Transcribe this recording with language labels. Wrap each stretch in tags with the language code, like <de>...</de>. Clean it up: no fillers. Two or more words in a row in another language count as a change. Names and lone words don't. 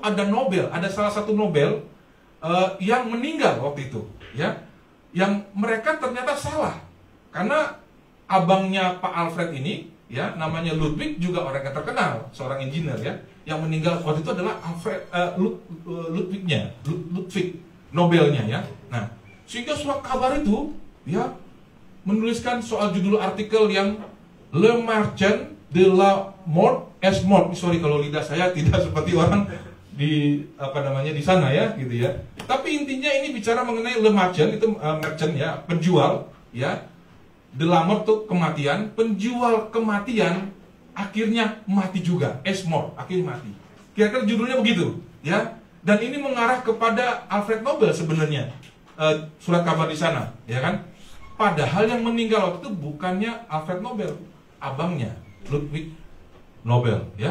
<id>ada Nobel, ada salah satu Nobel yang meninggal waktu itu ya, yang mereka ternyata salah karena abangnya Pak Alfred ini ya namanya Ludwig, juga orang yang terkenal, seorang engineer ya, yang meninggal waktu itu adalah Ludwig Nobelnya ya. Nah, sehingga surat kabar itu ya menuliskan soal judul artikel yang Le Marchand de la Mort es mort. Sorry kalau lidah saya tidak seperti orang di di sana ya gitu ya. Tapi intinya ini bicara mengenai Le Marchand, itu merchant ya, penjual ya. De la Mort itu kematian, penjual kematian akhirnya mati juga, es mort, akhirnya mati. Kira-kira judulnya begitu ya. Dan ini mengarah kepada Alfred Nobel sebenarnya, surat kabar di sana ya kan. Padahal yang meninggal waktu itu bukannya Alfred Nobel, abangnya Ludwig Nobel ya.</id>